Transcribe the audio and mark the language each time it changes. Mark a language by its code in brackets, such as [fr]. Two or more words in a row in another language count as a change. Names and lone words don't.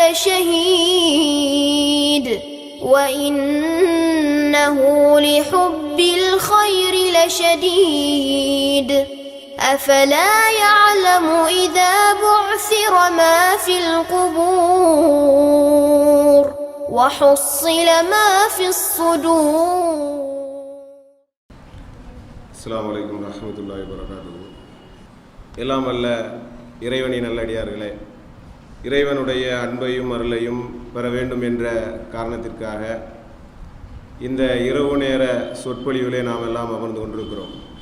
[ar] لشهيد وإنه لحب الخير لشديد أفلا يعلم إذا بعثر ما في القبور وحصل ما في الصدور. السلام عليكم ورحمة الله وبركاته. [ta] எல்லாம் வல்ல இறைவனின் நல்லடியார்களே, இறைவனுடைய அன்பையும் அருளையும் பெற வேண்டும் என்ற காரணத்திற்காக இந்த இரவு நேர சொற்பொழிவிலே நாம் எல்லாம் அமர்ந்து கொண்டிருக்கிறோம்.